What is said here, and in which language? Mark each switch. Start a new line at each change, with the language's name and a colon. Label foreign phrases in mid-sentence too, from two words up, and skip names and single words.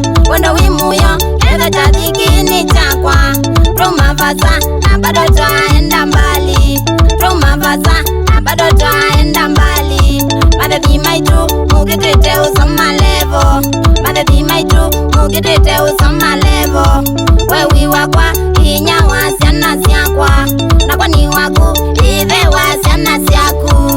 Kamba: Wendo wi muyo, ketha cha thikini chakwa. Ruma vasa,
Swahili: na bado twaenda mbali.
Kamba: Ruma vasa,
Swahili: na bado twaenda mbali.
Kamba: Mathethi maitu, mugitite usoma levo. Mathethi maitu, mugitite usoma levo. We wi wakwa, hinya wa ciana ciakwa. Nakwa ni waku, ithe wa ciana ciaku.